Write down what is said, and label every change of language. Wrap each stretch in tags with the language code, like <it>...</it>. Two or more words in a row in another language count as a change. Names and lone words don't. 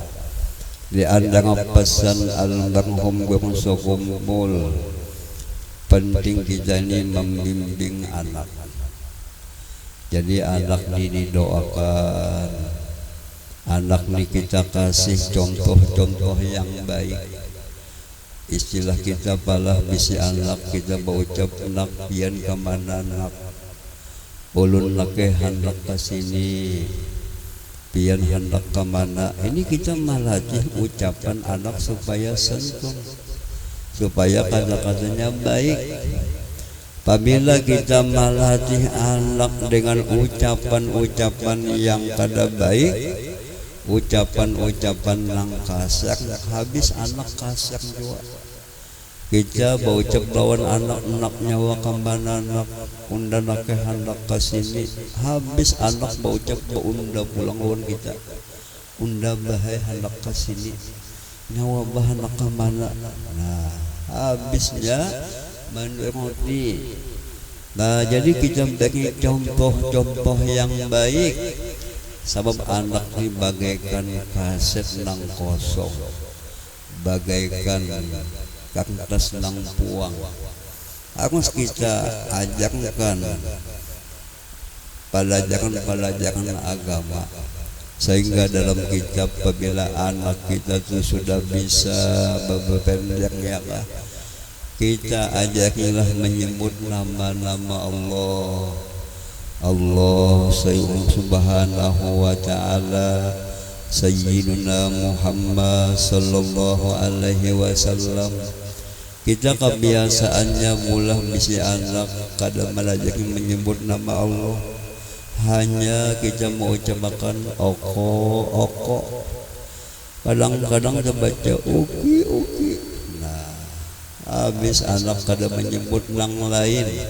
<id>Di antara pesan almarhum guru kumpul, penting kita ini membimbing anak. Jadi anak ini didoakan, anak ini kita kasih contoh-contoh yang baik. Istilah kita pala bisi anak kita berucap</id> <bjn>nak pian kemana nak, ulun lake hendak ke sini, pian hendak kemana.</bjn> <id>Ini kita melatih ucapan anak supaya santun, supaya kata-katanya baik. Apabila kita melatih anak dengan ucapan-ucapan yang kada baik, ucapan-ucapan yang kasar, habis anak kasar juga. Kita berucap lawan anak</id> <bjn>nyawa kemana anak, unda nak hendak ke sini,</bjn> <id>habis anak berucap unda pulang lawan kita,</id> <bjn>unda bahaya hendak ke sini, nyawa bah hendak kemana.</bjn> <id>Nah, habisnya menuruti. Nah, jadi kita beri contoh-contoh yang baik, sebab anak ini bagaikan kaset nang kosong, bagaikan kertas nang puang. Harus kita ajarkan pelajaran agama, sehingga dalam kitab apabila anak kita itu sudah bisa berpendek ya kita ajakilah menyebut nama-nama Allah</id> <ar>subhanahu wa ta'ala,</ar> <id>Sayyiduna Muhammad</id> <ar>sallallahu alaihi wasallam.</ar> <id>Kita kebiasaannya mulah bisi anak kada melajak menyebut nama Allah, hanya kita mau ucapkan oko. Kadang-kadang kita baca uki. Nah, habis anak kada menyebut nang lain.</id>